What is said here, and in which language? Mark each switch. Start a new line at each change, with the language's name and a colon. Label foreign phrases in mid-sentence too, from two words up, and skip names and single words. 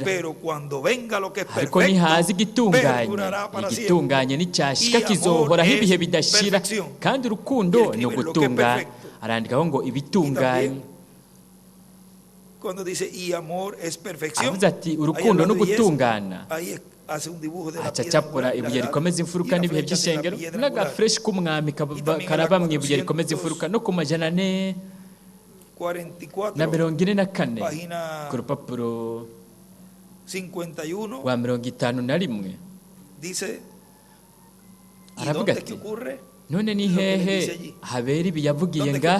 Rundi: Ariko nihaza igitunganye n'icyashika kizohoraho ibihe bidashira, kandi urukundo ni ugutungana. Arandikaho ngo ibitunganye. Avuze ati urukundo no gutungana. Acacapura ibuye rikomeza imfuruka n'ibihe by'ishengero n'agafresh k'umwami karaba mu ibuye rikomeza imfuruka no ku 444 ku rupapuro rwa 51 aravuga ati none ni hehe habera ibi yavugiye ngaha?